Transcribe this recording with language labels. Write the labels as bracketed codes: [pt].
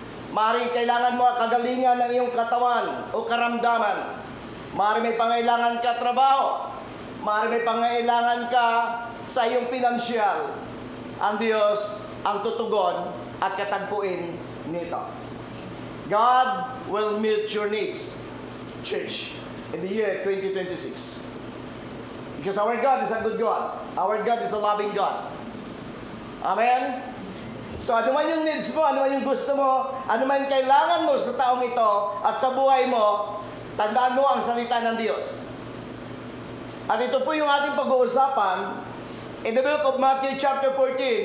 [tl] Maring kailangan mo kagalingan ng iyong katawan o karamdaman. Maring may pangailangan ka trabaho. Maring may pangailangan ka sa iyong pinansyal. Ang Diyos ang tutugon at katagpuin nito. [en] God will meet your needs, church, in the year 2026. Because our God is a good God. Our God is a loving God. Amen? [tl] So ano man yung needs mo, ano man yung gusto mo, ano man yung kailangan mo sa taong ito at sa buhay mo, tandaan mo ang salita ng Diyos. At ito po yung ating pag-uusapan [en] in the book of Matthew chapter 14.